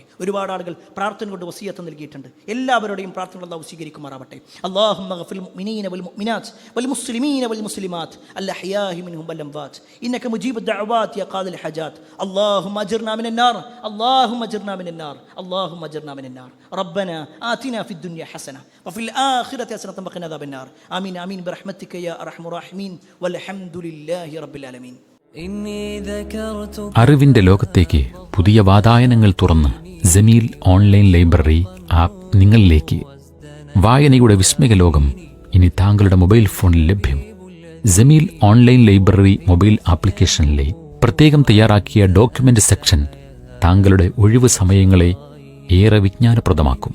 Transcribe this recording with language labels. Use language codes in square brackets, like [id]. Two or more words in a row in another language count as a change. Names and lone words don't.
[ml] ഒരുപാട് ആളുകൾ പ്രാർത്ഥന കൊണ്ട് വസിയത്ത് നൽകിയിട്ടുണ്ട്. എല്ലാവരുടെയും പ്രാർത്ഥന അല്ലാഹു സ്വീകരിക്കുമാറാവട്ടെ. [ar] اللهم اغفر المؤمنين و المؤمنات و المسلمين و المسلمات الأحياء منهم و الأموات إنك مجيب الدعوات يا قاضي الحاجات. اللهم أجرنا من النار، اللهم أجرنا من النار، اللهم أجرنا من النار. റബ്ബനാ آتنا في الدنيا حسنة وفي الآخرة حسنة وقنا عذاب النار. آمين آمين برحمتك يا أرحم الراحمين والحمد لله رب العالمين. [ml] അറിവിന്റെ ലോകത്തേക്ക് പുതിയ വാതായനങ്ങൾ തുറന്ന് ജമീൽ ഓൺലൈൻ ലൈബ്രറി ആപ്പ് നിങ്ങളിലേക്ക്. വായനയുടെ വിസ്മയ ലോകം ഇനി താങ്കളുടെ [en] mobile phone [ml] ലഭ്യം. ജമീൽ ഓൺലൈൻ ലൈബ്രറി [en] mobile application [ml] പ്രത്യേകം തയ്യാറാക്കിയ [en] document section [ml] താങ്കളുടെ ഒഴിവ് സമയങ്ങളെ ഏറെ വിജ്ഞാനപ്രദമാക്കും.